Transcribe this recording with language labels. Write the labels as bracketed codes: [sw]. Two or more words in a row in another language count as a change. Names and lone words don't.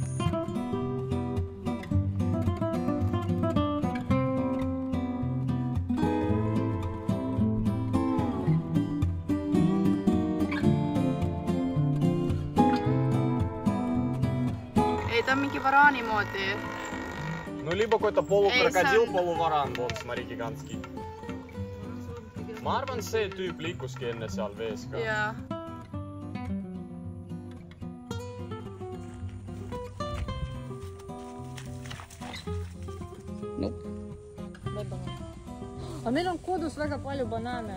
[et] Ei, ta on mingi varaani moodi. [ru] Ну, либо какой-то полукрокодил, полуваран, vot, смотри, gigantski. [et] Ma arvan, see tüüp liikuski enne seal vees ka. Jaa. Aga meil on kodus väga palju banaane.